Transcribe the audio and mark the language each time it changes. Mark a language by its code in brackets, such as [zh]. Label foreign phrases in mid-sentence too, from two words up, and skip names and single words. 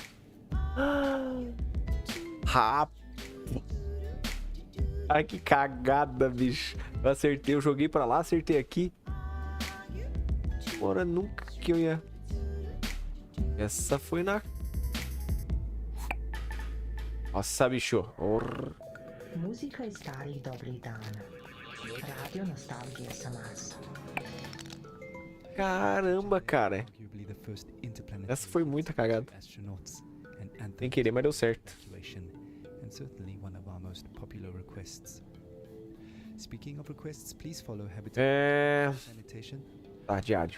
[pt] Ai, que cagada, bicho. Eu acertei, eu joguei pra lá, acertei aqui. Bora, nunca que eu ia... Essa foi na... Nossa, bicho. [sr] Muzika i starih dobrih dana. Radio nostalgia samaz. [pt] Caramba, cara. Essa foi muita cagada. Sem querer, mas deu certo. Tá, diário.